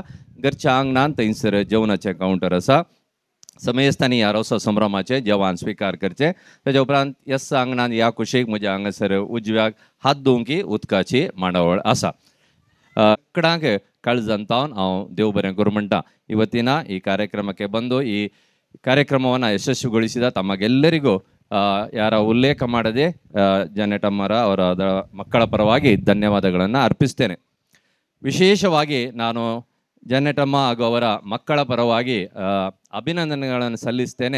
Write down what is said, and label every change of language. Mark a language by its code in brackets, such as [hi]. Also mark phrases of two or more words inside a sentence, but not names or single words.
[kok] घरच्या आंगणान थंयसर जेवणाचें कावंटर आसा. समेस्तांनी ह्या रोसा संभ्रमाचें जेवण स्विकार करचें. तेज्या उपरांत यस आंगणान ह्या कुशीक म्हज्या हांगासर उजव्याक हात धुवंकी उदकाची मांडवळ आसा. कडांक काळजांतावन हांव देव बरें करूं म्हणटा. [kn] ಇವತ್ತಿನ ಈ ಕಾರ್ಯಕ್ರಮಕ್ಕೆ ಬಂದು ಈ ಕಾರ್ಯಕ್ರಮವನ್ನು ಯಶಸ್ವಿಗೊಳಿಸಿದ ತಮಗೆಲ್ಲರಿಗೂ ಯಾರ ಉಲ್ಲೇಖ ಮಾಡದೆ ಜನೆಟಮ್ಮರ ಅವರ ಮಕ್ಕಳ ಪರವಾಗಿ ಧನ್ಯವಾದಗಳನ್ನು ಅರ್ಪಿಸ್ತೇನೆ. ವಿಶೇಷವಾಗಿ ನಾನು ಜನೆಟಮ್ಮ ಹಾಗೂ ಅವರ ಮಕ್ಕಳ ಪರವಾಗಿ ಅಭಿನಂದನೆಗಳನ್ನು ಸಲ್ಲಿಸ್ತೇನೆ.